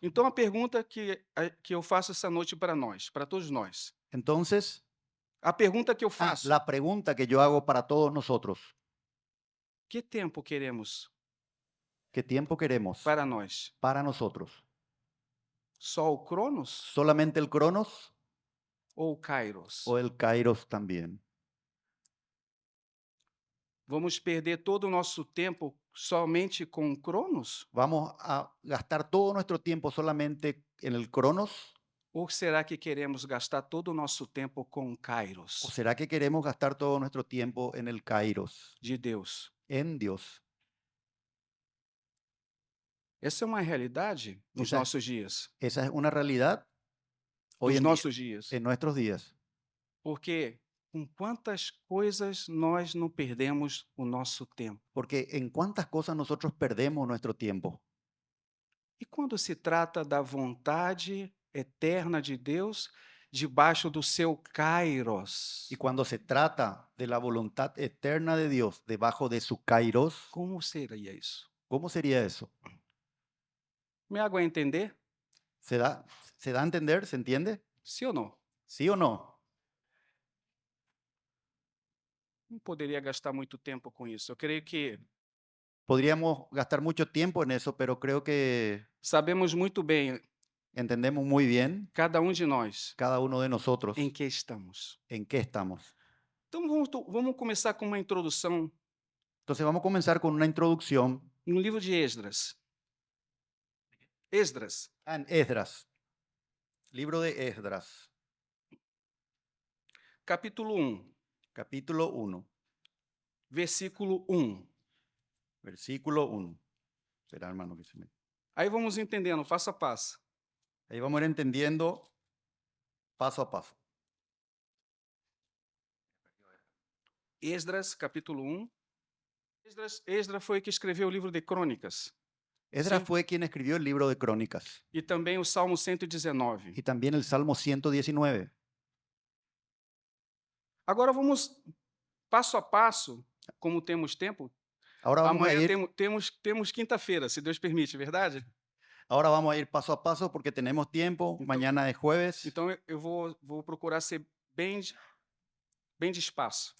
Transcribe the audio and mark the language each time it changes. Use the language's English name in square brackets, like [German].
[Portuguese] Então a pergunta que eu faço essa noite para nós, para todos nós. [Spanish] Entonces, [Portuguese] A pergunta que eu faço: [Spanish] la pregunta que yo hago para todos nosotros, [Portuguese] que tempo queremos [Spanish] ¿qué tiempo queremos [Portuguese] para nós? [Spanish] para nosotros? [Portuguese] Só o Cronos [Spanish] ¿Solamente el Cronos [Portuguese] ou o Kairos? [Spanish] o el Kairos también? [Portuguese] Vamos perder todo o nosso tempo somente com o Cronos? [Spanish] ¿Vamos a gastar todo nuestro tiempo solamente en el Cronos? [Portuguese] Ou será que queremos gastar todo o nosso tempo com o [Spanish] ¿O [Portuguese] Kairos [Spanish] será que queremos gastar todo nuestro tiempo en el Kairos, [Portuguese] de Deus? [Spanish] en Dios? [Portuguese] Essa é uma realidade nos Essa é- nossos dias. [Spanish] Esa es una realidad hoy [Portuguese] Nos [Spanish] en día, [Portuguese] nossos dias. [Spanish] en nuestros días. [Portuguese] Porque com quantas coisas nós não perdemos o nosso tempo? [Spanish] Porque en cuántas cosas nosotros perdemos nuestro tiempo. [Portuguese] E quando se trata da vontade eterna de Deus, debaixo do seu Kairos, [Spanish] Y cuando se trata de la voluntad eterna de Dios debajo de su Kairos, [Portuguese] como seria isso? [Spanish] ¿cómo sería eso? Me hago entender? ¿Se da a entender? ¿Se entiende? [Portuguese] Sim ou não? [Spanish] ¿Sí o no? [Portuguese] Não poderia gastar muito tempo com isso. Eu creio que [Spanish] Podríamos gastar mucho tiempo en eso, pero creo que [Portuguese] sabemos muito bem, [Spanish] entendemos muy bien, [Portuguese] cada um de nós, [Spanish] cada uno de nosotros, [Portuguese] em que estamos. [Spanish] en qué estamos. [Portuguese] Então vamos começar com uma introdução [Spanish] Entonces vamos a comenzar con una introducción [Portuguese] no livro de Esdras. Esdras, [Spanish] en Esdras, libro de Esdras, [Portuguese] capítulo 1, [Spanish] capítulo 1, [Portuguese] versículo 1. [Spanish] versículo 1. Espera, hermano, que se me... [Portuguese] Aí vamos entendendo passo a passo. [Spanish] Ahí vamos a ir entendiendo paso a paso. [Portuguese] Esdras, capítulo 1. Esdras foi que escreveu o livro de Crônicas [Spanish] Esdras Sí. fue quien escribió el libro de Crónicas [Portuguese] e também o Salmo 119. [Spanish] y también el Salmo 119. [Portuguese] Agora vamos passo a passo, como temos tempo. [Spanish] Ahora vamos a [Portuguese] Amanhã [Spanish] ir, [Portuguese] temos quinta-feira, se Deus permite, verdade? [Spanish] ahora vamos a ir paso a paso porque tenemos tiempo. Mañana es jueves. [Portuguese] Então eu vou procurar ser bem [Spanish] despacio.